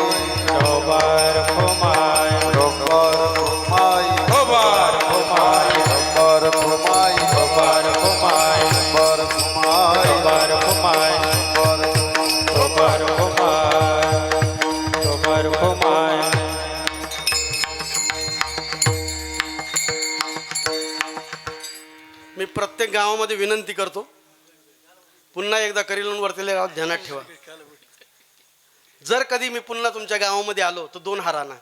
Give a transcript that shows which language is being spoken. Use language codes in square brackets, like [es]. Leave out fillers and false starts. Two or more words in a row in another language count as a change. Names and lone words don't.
[mr] विठोबा रखुमाये, विठोबा रखुमाई, विठोबा रखुमाये, विठोबा रखुमाई, विठोबा रखुमाये, विठोबा रखुमाई, विठोबा रखुमाये, विठोबा रखुमाये, विठोबा रखुमाये. मी प्रत्येक गावामध्ये विनंती करतो, पुन्हा एकदा करील वरतील्या गावात ध्यानात ठेवा. जर कधी मी पुन्हा तुमच्या गावामध्ये आलो तर 2 हार आणा.